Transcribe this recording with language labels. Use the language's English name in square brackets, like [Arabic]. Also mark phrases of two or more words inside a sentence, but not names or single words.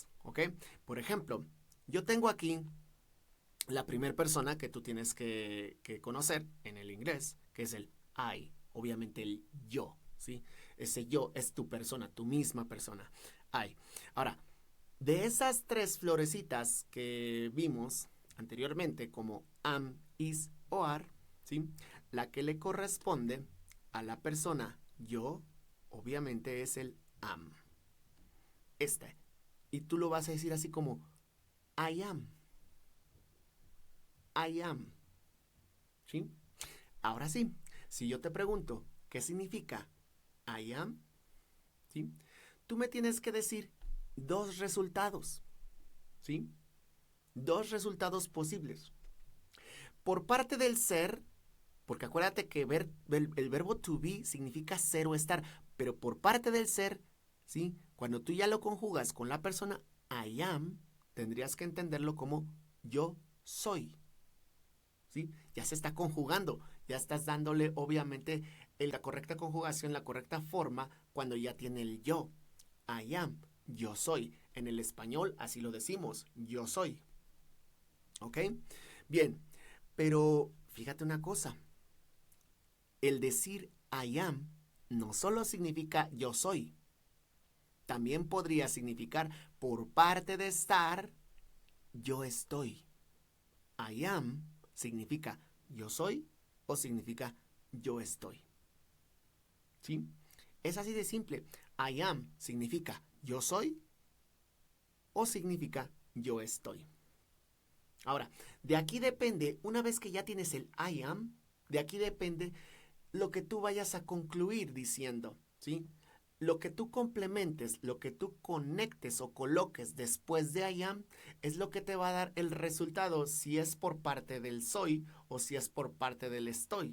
[Spanish] Ok, por ejemplo, yo tengo aquí la primera persona que tú tienes que conocer en el inglés, que es el I, obviamente el yo, ¿sí? Ese yo es tu persona, tu misma persona. I. Ahora, de esas 3 florecitas que vimos anteriormente como [English] am, is [Spanish] o are, ¿sí? La que le corresponde a la persona yo, obviamente es el am. Este. Y tú lo vas a decir así como [English] I am. I am. [Spanish] ¿Sí? Ahora sí, si yo te pregunto qué significa [English] I am, [Spanish] ¿sí? Tú me tienes que decir 2 resultados, ¿sí? 2 resultados posibles. Por parte del ser, porque acuérdate que el verbo [English] to be [Spanish] significa ser o estar, pero por parte del ser, ¿sí? Cuando tú ya lo conjugas con la persona [English] I am, [Spanish] tendrías que entenderlo como yo soy, ¿sí? Ya se está conjugando, ya estás dándole obviamente la correcta conjugación, la correcta forma cuando ya tiene el yo. [English] I am, [Spanish] yo soy. En el español así lo decimos, yo soy. ¿Ok? Bien, pero fíjate una cosa. El decir [English] I am [Spanish] no solo significa yo soy, también podría significar por parte de estar, yo estoy. [English] I am [Spanish] significa yo soy o significa yo estoy. ¿Sí? Es así de simple. [English] I am [Spanish] significa yo soy o significa yo estoy. Ahora, de aquí depende, una vez que ya tienes el [English] I am, [Spanish] de aquí depende lo que tú vayas a concluir diciendo, ¿sí? Lo que tú complementes, lo que tú conectes o coloques después de [English] I am [Spanish] es lo que te va a dar el resultado si es por parte del soy o si es por parte del estoy.